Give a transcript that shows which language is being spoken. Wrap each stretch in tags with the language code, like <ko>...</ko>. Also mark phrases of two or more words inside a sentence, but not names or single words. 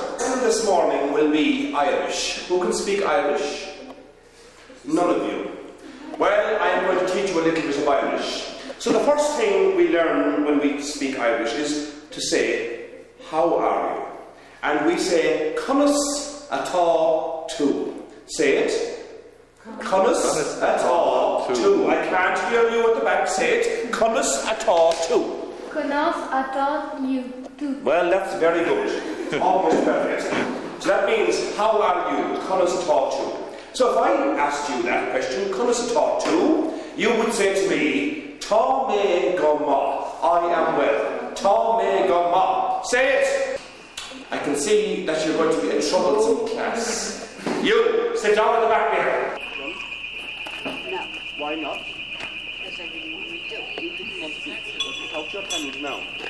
<en>This morning will be Irish. Who can speak Irish? None of you. Well, I am going to teach you a little bit of Irish. So the first thing we learn when we speak Irish is to say, how are you? And we say,</en> <ga>Cunas atá tú.</ga> <en>Say it.</en> <ga>Cunas atá tú.</ga> <en>I can't hear you at the back. Say it.</en> <ga>Cunas atá tú. Cunas atá tú.</ga> <en>Well, that's very good. Almost perfect. So that means, how are you?</en> <ga>Cunas atá tú.</ga> <en>So if I asked you that question,</en> <ga>Cunas atá tú,</ga> <en>you would say to me,</en> <ga>Tá mé go maith.</ga> <en>I am well.</en> <ga>Tá mé go maith.</ga> <en>Say it. I can see that you're going to be a troublesome class. You, sit down at the back there. No. Why not? Because I didn't want to do it. You didn't want to do it. But without your pennies now.</en>